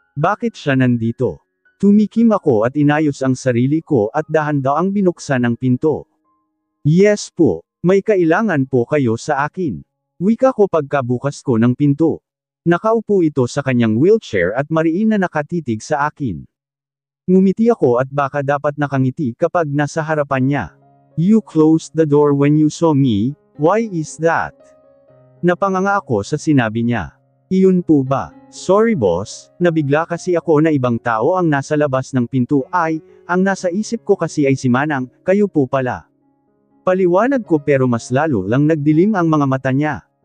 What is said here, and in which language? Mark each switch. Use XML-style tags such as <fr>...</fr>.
<tl>Bakit siya nandito? Tumikim ako at inayos ang sarili ko at dahan-daang binuksan ang pinto. Yes po, may kailangan po kayo sa akin. Wika ko pagkabukas ko ng pinto. Nakaupo ito sa kanyang wheelchair at mariin na nakatitig sa akin. Ngumiti ako at baka dapat nakangiti kapag nasa harapan niya.</tl> <en>You closed the door when you saw me, why is that?</en> <tl>Napanganga ako sa sinabi niya. Iyon po ba? Sorry boss, nabigla kasi ako na ibang tao ang nasa labas ng pinto ay, ang nasa isip ko kasi ay si Manang, kayo po pala. Paliwanag ko pero mas lalo lang nagdilim ang mga mata niya.</tl>